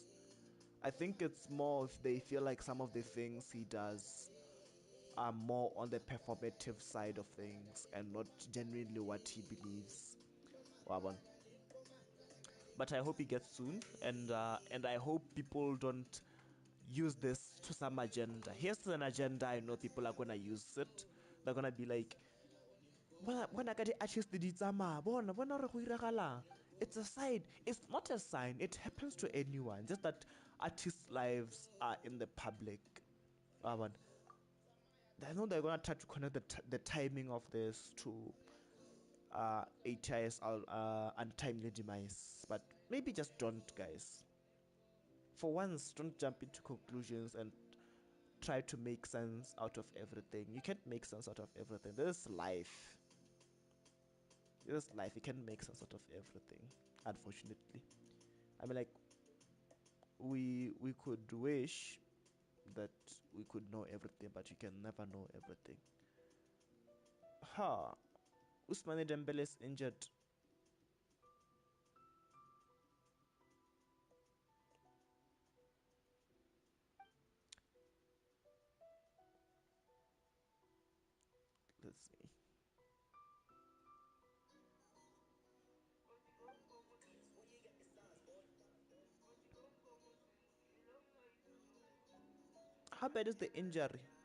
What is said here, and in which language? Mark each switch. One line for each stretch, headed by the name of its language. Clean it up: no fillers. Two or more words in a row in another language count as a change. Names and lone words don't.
English: I think it's more if they feel like some of the things he does are more on the performative side of things and not genuinely what he believes.
Tswana: Wabon.
English: But I hope he gets soon, and I hope people don't use this to some agenda. Here's an agenda I know people are gonna use it. They're gonna be like, when I get the artist
Tswana: di tsamaya bona re go iragala.
English: It's a sign. It's not a sign. It happens to anyone. Just that artists' lives are in the public. I know they're gonna try to connect the timing of this to ATI's untimely demise, but maybe just don't, guys. For once, don't jump into conclusions and try to make sense out of everything. You can't make sense out of everything. This is life. This life. You can't make sense out of everything, unfortunately. I mean, like, we could wish that we could know everything, but you can never know everything. Ha! Usmane Dembele is injured. Let's see. How bad is the injury?